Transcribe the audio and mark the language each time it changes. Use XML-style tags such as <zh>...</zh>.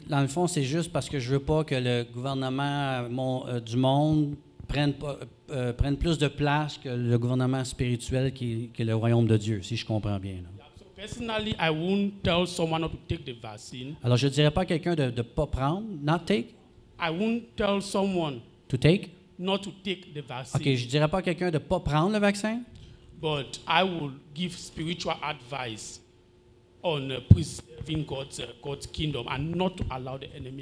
<fr>dans le fond, c'est juste parce que je veux pas que le gouvernement du monde prenne plus de place que le gouvernement spirituel qui est le royaume de Dieu, si je comprends bien. Là.</fr> <en>So personally, I won't tell someone not to take the vaccine.</en> <fr>Alors, je ne dirais pas à quelqu'un de ne pas prendre,</fr> <en>not take, I won't tell someone to take. not to take the vaccine.</en> <fr>OK, je ne dirais pas à quelqu'un de ne pas prendre le vaccin,</fr> <en>But I will give spiritual advice on preserving God's kingdom and not to allow the enemy</en>